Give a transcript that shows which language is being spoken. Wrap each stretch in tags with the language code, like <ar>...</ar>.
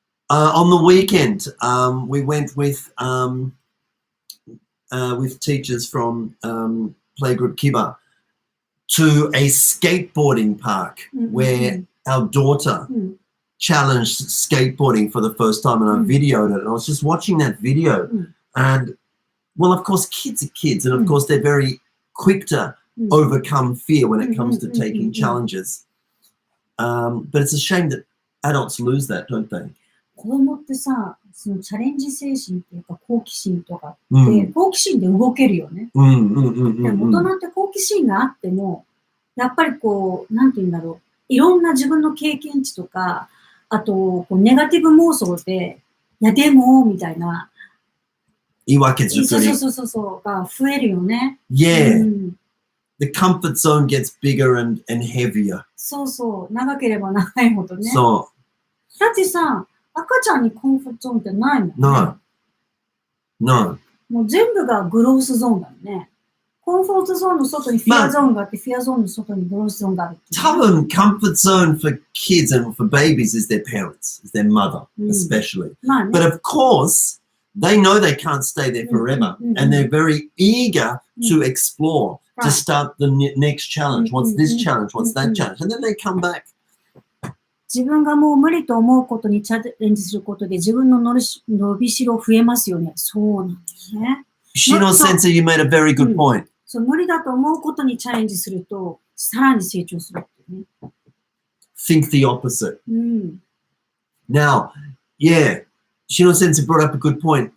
<en>On the weekend, we went with teachers from playgroup Kiba to a skateboarding park where our daughter challenged skateboarding for the first time, and I videoed it. And I was just watching that video, and well, of course, kids are kids, and of course, they're very quick to overcome fear when it comes to taking challenges. But it's a shame that adults lose that, don't they?</en> <ja>子供ってさ、そのチャレンジ精神っていうか好奇心とかって、好奇心で動けるよね。でも大人って好奇心があっても、やっぱりこう、なんていうんだろう、いろんな自分の経験値とか、あと、こうネガティブ妄想で、いやでも、みたいな。言い訳作り。そう、が増えるよね。</ja> <en>Yeah. The comfort zone gets bigger and heavier.</en> <ja>そうそう、長ければ長いほどね。そう。だってさ、赤ちゃんにコンフォートゾーンってないもんね。</ja> <en>No.</en> <ja>もう全部がグロースゾーンだよね。コンフォートゾーンの外にフィアゾーンがあって、フィアゾーンの外にグロースゾーンがある。多分、</ja> <en>comfort zone for kids and for babies is their parents, is their mother, especially. But of course, they know they can't stay there forever, and they're very eager to explore, to start the next challenge. What's this challenge? What's that challenge? And then they come back.</en> <ja>自分がもう無理と思うことにチャレンジすることで自分の伸びしろ増えますよね。そうなんですね。</ja> <en>Shino Sensei, you made a very good point.</en> <ja>そう、無理だと思うことにチャレンジすると、さらに成長するってね。</ja> <en>Think the opposite. Now, yeah, Shino Sensei brought up a good point.</en>